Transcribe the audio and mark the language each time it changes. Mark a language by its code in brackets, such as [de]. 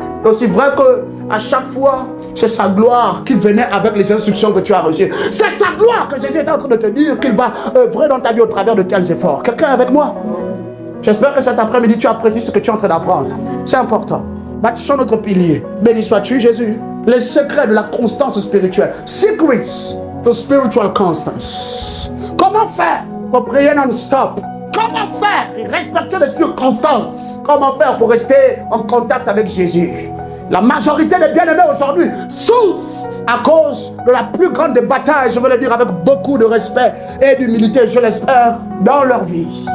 [fr] C'est aussi vrai qu'à chaque fois, c'est sa gloire qui venait avec les instructions que tu as reçues. C'est sa gloire que Jésus est en train de te dire qu'il va œuvrer dans ta vie au travers de tels efforts. Quelqu'un est avec moi? J'espère que cet après-midi, tu apprécies ce que tu es en train d'apprendre. C'est important. Bâtissons notre pilier. Béni sois-tu, Jésus. Les secrets de la constance spirituelle. [en] Secrets to spiritual constance. [fr] Comment faire pour prier non-stop? Comment faire et respecter les circonstances? Comment faire pour rester en contact avec Jésus? La majorité des bien-aimés aujourd'hui souffrent à cause de la plus grande des batailles, je veux le dire avec beaucoup de respect et d'humilité, je l'espère, dans leur vie.